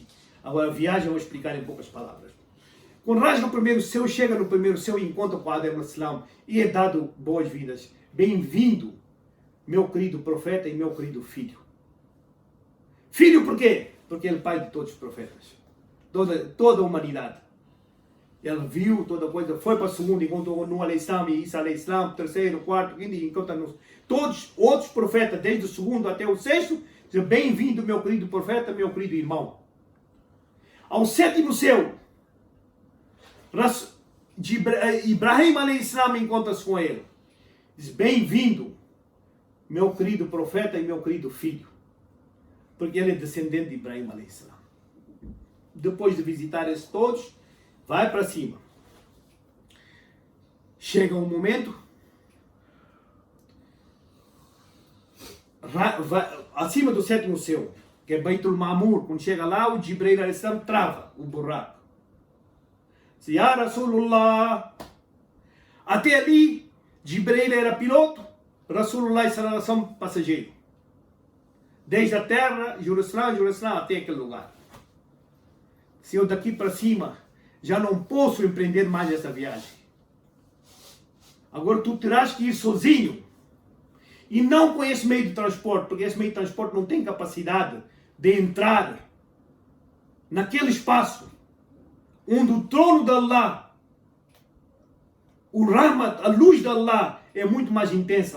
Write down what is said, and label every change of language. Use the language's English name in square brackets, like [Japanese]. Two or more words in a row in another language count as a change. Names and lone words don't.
[Portuguese] Agora a viagem eu vou explicar em poucas palavras. Quando rasga o primeiro céu, chega no primeiro céu e encontra com Adão Islam e é dado boas-vindas. Bem-vindo, meu querido profeta e meu querido filho. Filho por quê? Porque ele é pai de todos os profetas. Toda a humanidade. Ele viu toda a coisa, foi para o segundo, encontrou Nuh [Arabic] عليه السلام, [Portuguese] Isa [Arabic] عليه السلام, [Portuguese] terceiro, quarto, quinto, encontra todos outros profetas, desde o segundo até o sexto, dizem, bem-vindo, meu querido profeta, meu querido irmão. Ao sétimo céu, Ibrahim [Arabic] عليه السلام [Portuguese] encontra-se com ele. Diz, bem-vindo, meu querido profeta e meu querido filho. Porque ele é descendente de Ibrahim [Arabic] عليه السلام. [Portuguese] Depois de visitar esses todos, vai para cima. Chega um momento, acima do sétimo céu, que é Beitul Ma'mur, quando chega lá, o Jibril [Arabic] عليه السلام [Portuguese] trava o buraco. Diz, [Arabic] يا رسول الله. [Portuguese] Até ali, Jibril era piloto, [Arabic] رسول الله صلى الله عليه وسلم passageiro. [Portuguese] Desde a terra, Jerusalém, até aquele lugar. Se eu daqui para cima já não posso empreender mais essa viagem. Agora tu terás que ir sozinho. E não com esse meio de transporte, porque esse meio de transporte não tem capacidade de entrar naquele espaço onde o trono de Allah, o Rahmat, a luz de Allah é muito mais intensa.